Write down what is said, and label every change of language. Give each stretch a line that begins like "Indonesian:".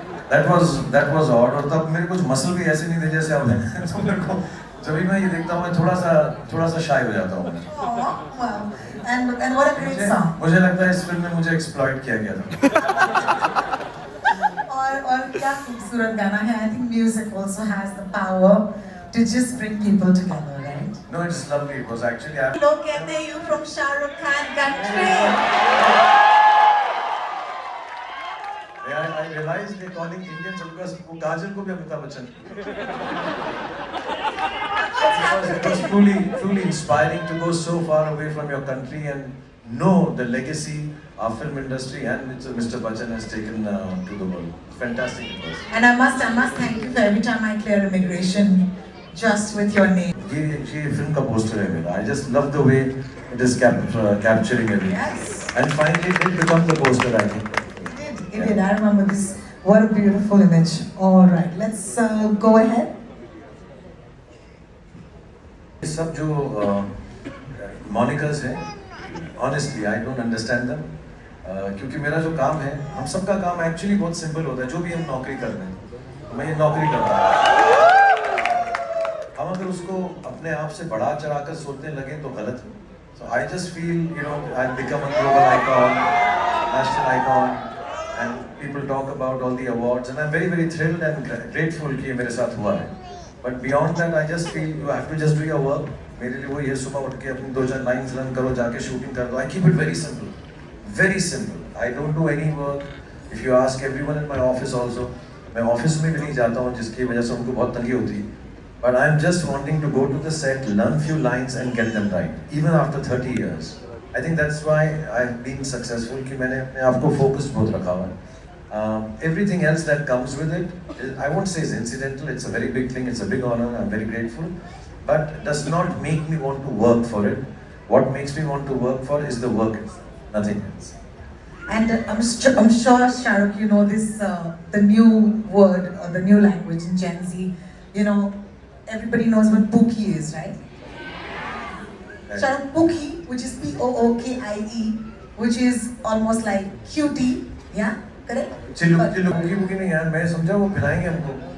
English: That was odd।
Hindi: और तब मेरे कुछ मसल भी ऐसे नहीं थे जैसे अब हैं। तो मेरे को जब भी मैं ये देखता हूँ मैं थोड़ा सा शाय हो जाता हूँ।
English: Wow. And what a great song.
Hindi: मुझे लगता है इस फिल्म में मुझे एक्सप्लॉइट किया गया था। और क्या खूबसूरत गाना है।
English: I think music also has the power to just bring people together, right? No, it's lovely. It was actually
Hindi: लोग कहते हैं
English: you from Shah Rukh Khan country. I realized they're calling Indians because
Hindi: वो काजल को भी Amitabh Bachchan.
English: It was truly inspiring to go so far away from your country and know the legacy our film industry and Mr. Bachchan has taken to the world. Fantastic it was. And I must thank you for every time I clear immigration just with your name.
Hindi: ये film का poster है मेरा।
English: I just love the way it is capturing everything. Yes. And finally it did become the poster, I think. It did. I remember this. What a beautiful image. All right, let's go ahead.
Hindi: ये सब जो
English: monikers हैं, honestly I don't understand them.
Hindi: क्योंकि मेरा जो काम है, हम सबका काम एक्चुअली बहुत सिंपल होता है। जो भी हम नौकरी कर रहे हैं, मैं ये नौकरी करता हूँ। हम अगर उसको अपने आप से बढ़ा चढ़ाकर सोचने लगे तो गलत है।
English: So I just feel, I've become a global icon, national icon, and people talk about all the awards, and I'm very very thrilled and grateful
Hindi: कि ये मेरे साथ हुआ है।
English: But beyond that, I just feel you have to just do your work.
Hindi: मेरे लिए वो ये सुबह उठ के अपनी 2-4 लाइन्स रन करो, जाके शूटिंग कर दो।
English: I keep it very simple. Very simple. I don't do any work. If you ask everyone in my office also,
Hindi: मैं ऑफिस में भी नहीं जाता हूँ जिसकी वजह से उनको बहुत तंगी होती है।
English: But I'm just wanting to go to the set, learn few lines and get them right, even after 30 years. I think that's why I've been successful
Hindi: कि मैंने अपने आप को focused बहुत रखा हुआ है।
English: Everything else that comes with it, I won't say is incidental. It's a very big thing. It's a big honor. I'm very grateful, but does not make me want to work for it. What makes me want to work for is the work itself. Nothing else. And I'm sure, Shah Rukh, you know this, the new word or the new language in Gen Z. Everybody knows what Pookie is, right? Shah Rukh, Pookie, which is P-O-O-K-I-E, which is almost like cutie, yeah, correct?
Hindi: Pookie नहीं यार, मैं समझा वो खिलाएंगे हमको।